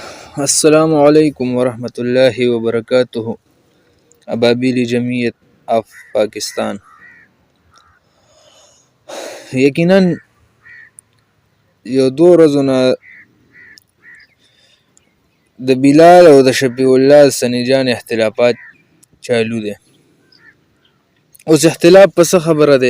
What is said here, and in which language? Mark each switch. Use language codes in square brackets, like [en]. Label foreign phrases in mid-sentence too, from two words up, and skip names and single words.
[ar] السلام علیکم ورحمۃ اللہ وبرکاتہ. [ps] ابابیل جمعیت آف پاکستان. یقینا یو دو ورځو نه د بلال او د شفیع الله سنی جان اختلافات چالو دي. اوس اختلاف په څه خبره ده؟